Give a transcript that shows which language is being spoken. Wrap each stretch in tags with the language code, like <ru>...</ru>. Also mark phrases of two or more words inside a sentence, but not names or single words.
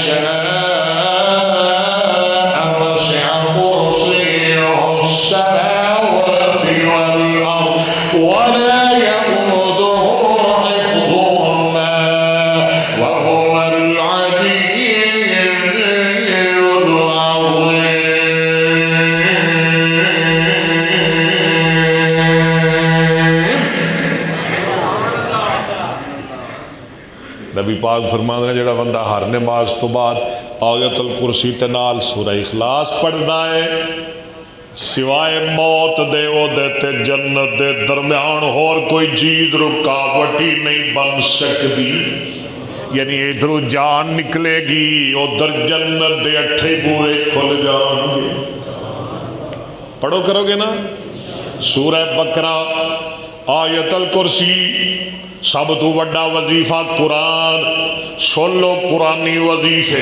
<ar>شاء وسع كرسيه السماوات والأرض ولا يئوده حفظهما وهو العلي العظيم۔</ar> <pa>نبی پاک فرماندے نے جڑا بندہ ہر نماز تو بعد آیت الکرسی تے نال سورہ اخلاص پڑھدا ہے سوائے موت دے او دے تے جنت دے درمیان</pa> <ur>اور کوئی چیز رکاوٹ ہی نہیں بن سکتی،</ur> <pa>یعنی ادھروں جان نکلے گی ادھر جنت دے اٹھے بوئے کھل جان گے۔ پڑھو کرو گے نا سورہ بقرہ آیت الکرسی سب تو بڑا وظیفہ قرآن، سن لو قرآنی وظیفے۔</pa>